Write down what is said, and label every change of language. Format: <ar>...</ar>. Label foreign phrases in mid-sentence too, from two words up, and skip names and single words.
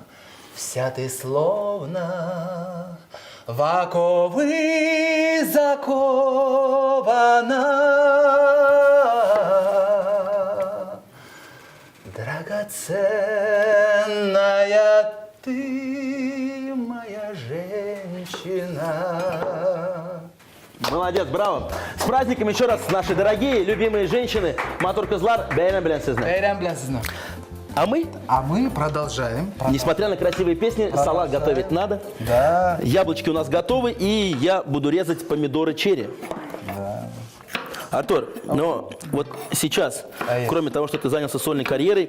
<ru>Вся ты словно в оковы закована. драгоценная ты, моя женщина. Молодец, браво. С праздником еще раз, наши дорогие, любимые женщины.</ru> <tt>Матур Кызлар, бәйрәм белән сезне. Бәйрәм белән сезне.</tt> <ru>А мы, А мы продолжаем. несмотря на красивые песни, салат готовить надо. Да. Яблочки у нас готовы, и я буду резать помидоры черри. Артур, но вот сейчас, кроме того, что ты занялся сольной карьерой,</ru>